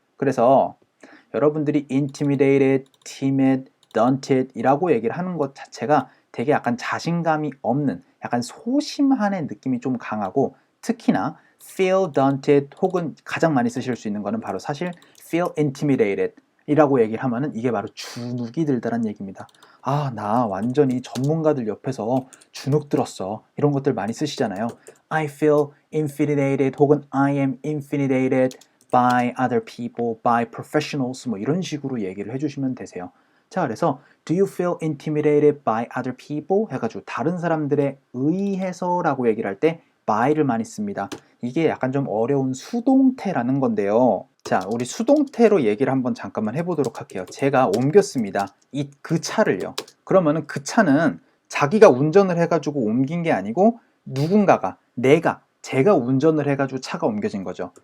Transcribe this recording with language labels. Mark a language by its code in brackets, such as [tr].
[ko] 그래서 여러분들이 intimidated, timid, daunted 이라고 얘기를 하는 것 자체가 되게 약간 자신감이 없는 약간 소심한의 느낌이 좀 강하고 특히나 feel daunted 혹은 가장 많이 쓰실 수 있는 거는 바로 사실 feel intimidated 이라고 얘기를 하면은 이게 바로 주눅이 들다란 얘기입니다. 아, 나 완전히 전문가들 옆에서 주눅 들었어. 이런 것들 많이 쓰시잖아요. [en] I feel intimidated 혹은 I am intimidated by other people, by professionals [ko] 뭐 이런 식으로 얘기를 해주시면 되세요. 자, 그래서 [en] do you feel intimidated by other people? [ko] 해가지고 다른 사람들에 의해서 라고 얘기를 할 때 by를 많이 씁니다. 이게 약간 좀 어려운 수동태라는 건데요. 자, 우리 수동태로 얘기를 한번 잠깐만 해보도록 할게요. 제가 옮겼습니다. 그 차를요. 그러면은 그 차는 자기가 운전을 해가지고 옮긴 게 아니고 누군가가 제가 운전을 해가지고 차가 옮겨진 거죠.